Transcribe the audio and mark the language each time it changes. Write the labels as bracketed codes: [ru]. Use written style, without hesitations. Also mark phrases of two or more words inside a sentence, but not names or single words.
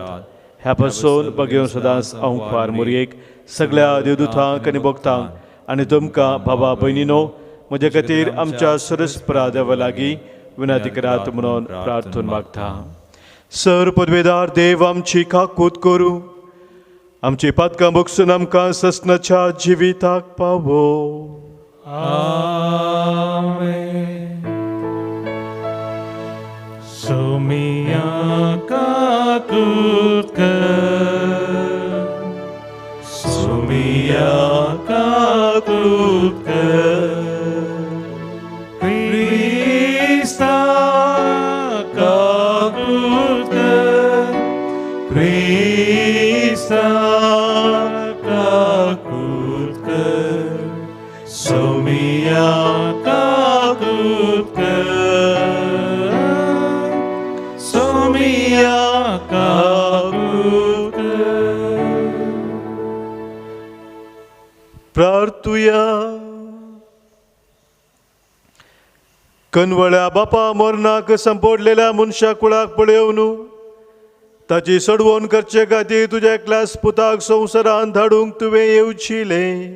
[kok] ह्या पासून बगेवन सदांच अंकवार मुरयेक सगळ्या देवदूतांक आनी भक्तांक आनी तुमकां भावा भयणीनो म्हजे खातीर आमच्या सरस्परा देवा लागीं विनंती करात म्हणून प्रार्थना मागता. सर पदवेदार देव आमची काकूत करूं. आमची पातकां बगसून आमकां ससनाच्या जिविताक पावो. आमेन. Somia kakutkar, Somia kakutkar, Krista kakutkar, Krista kakutkar, Somia kakutkar. प्रार्थुया. कनवळ्या बापा मरणाक संपडलेल्या मनशा कुळाक पळयवन ताची सडवण करचे खातीर तुज्या एकल्याच पुताक संवसारांत धाडूंक तुवें येवचिलें.